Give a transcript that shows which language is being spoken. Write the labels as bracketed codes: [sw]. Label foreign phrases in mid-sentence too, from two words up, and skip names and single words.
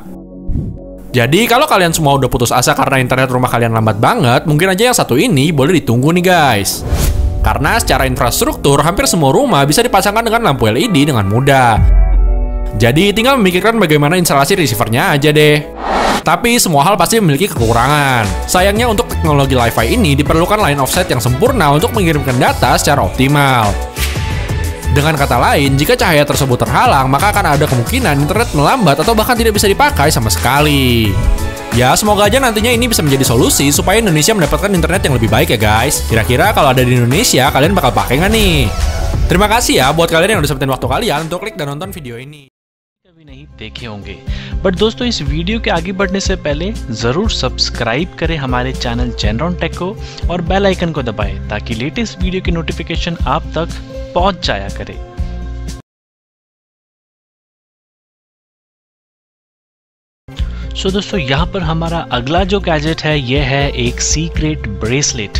[id] Jadi kalau kalian semua udah putus asa karena internet rumah kalian lambat banget, mungkin aja yang satu ini boleh ditunggu nih guys. Karena secara infrastruktur, hampir semua rumah bisa dipasangkan dengan lampu LED dengan mudah. Jadi tinggal memikirkan bagaimana instalasi receivernya aja deh. Tapi semua hal pasti memiliki kekurangan. Sayangnya untuk teknologi Li-Fi ini diperlukan [en] line of sight [id] yang sempurna untuk mengirimkan data secara optimal. Dengan kata lain, jika cahaya tersebut terhalang, maka akan ada kemungkinan internet melambat atau bahkan tidak bisa dipakai sama sekali. Ya, semoga aja nantinya ini bisa menjadi solusi supaya Indonesia mendapatkan internet yang lebih baik ya guys. Kira-kira kalau ada di Indonesia, kalian bakal pakai nggak nih? Terima kasih ya buat kalian yang udah sempetin waktu kalian untuk klik dan nonton video ini. [hi] कभी नहीं देखे होंगे, बट दोस्तों इस वीडियो के आगे बढ़ने से पहले ज़रूर सब्सक्राइब करें हमारे चैनल जेनरॉन टेक को और [en] bell icon [hi] को दबाएं ताकि [en] latest video [hi] की नोटिफिकेशन आप तक पहुंच जाया करे। दोस्तों यहाँ पर हमारा अगला जो गैजेट है ये है एक [en] secret bracelet.